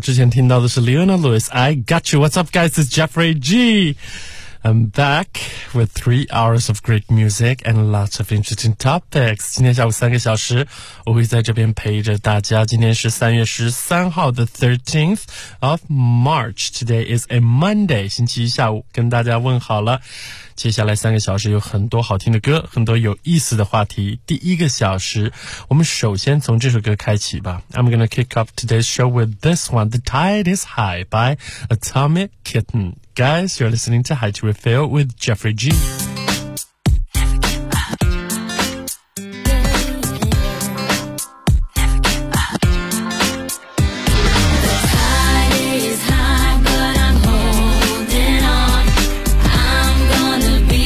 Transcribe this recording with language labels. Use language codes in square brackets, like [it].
[zh] 之前听到的是 [en] Leona Lewis, I got you. What's up guys, it's Jeffrey G. I'm back with 3 hours of great music and lots of interesting topics. [zh] 今天下午三个小时我会在这边陪着大家。今天是3月13号 [en] the 13th of March. Today is a Monday, [zh] 星期一下午跟大家问好了。接下来三个小时有很多好听的歌，很多有意思的话题。第一个小时我们首先从这首歌开启吧。 [en] I'm gonna kick off today's show with this one, The Tide is High by Atomic Kitten. Guys, you're listening to High to Refill with Jeffrey G. Never give up. The tide is high, but I'm holding on. I'm gonna